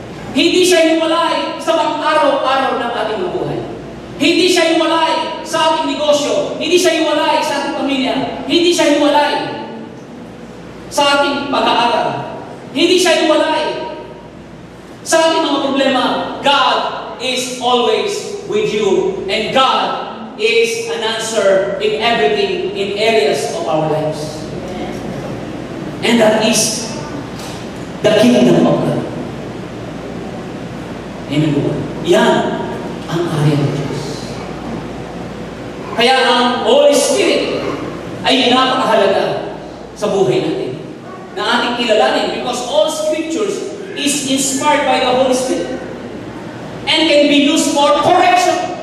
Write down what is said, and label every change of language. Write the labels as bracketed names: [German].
[Filipino] Hindi siya hiwalay sa pang-araw-araw ng ating mga buhay. Hindi siya hiwalay sa ating negosyo. Hindi siya hiwalay sa ating pamilya. Hindi siya hiwalay sa ating pag-aaral. Hindi siya hiwalay sa ating mga problema. [English] God is always with you. And God is an answer in everything, in areas of our lives. And that is the kingdom of God. [Filipino] Amen po. Yan ang area ng Diyos. Kaya ang Holy ay napakahalaga sa buhay natin na ating kilalanin [English] because all scriptures is inspired by the Holy Spirit and can be used for correction.